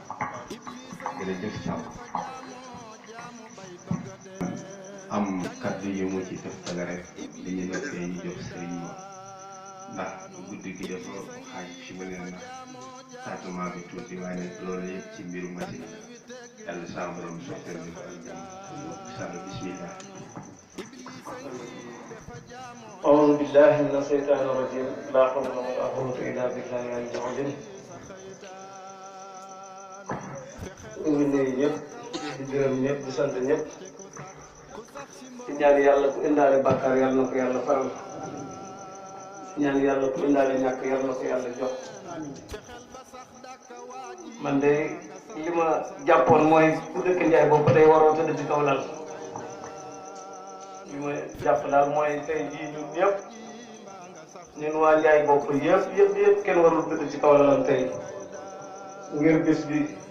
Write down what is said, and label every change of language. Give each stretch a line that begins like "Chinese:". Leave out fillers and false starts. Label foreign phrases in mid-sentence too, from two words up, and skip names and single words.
Wolof: jërëjëf Thiam am kaddu yi mu ci tëftale rek li ñu noppee ñu jox sëriñ ma ndax guddi gi dafa xaaj fi mu ne ndax tardement bi tuuti waaye nag loolu yëpp ci mbiru machine la yàlla saa borom sottal ñu ko ak jàmm sàll bismillah.
Arabic: أعوذ بالله من الشيطان الرجيم لا حول ولا قوة إلا بالله العلي العظيم.
Wolof: ñu ngi nuyu ñëpp di gërëm ñëpp di sant ñëpp di ñaan yàlla ku indaale bàkkaar yàlla na ko yàlla faral di ñaan yàlla ku indaale ñàkk yàlla na ko yàlla jox. man de li ma jàppoon mooy ku dëkk Njaay boobu day waroo tëdd ci kaw lal li ma jàpp daal mooy tey jii ñun ñëpp ñun waa Njaay bopp yëpp kenn warul tëdd ci kaw lalam tey ngir bis bi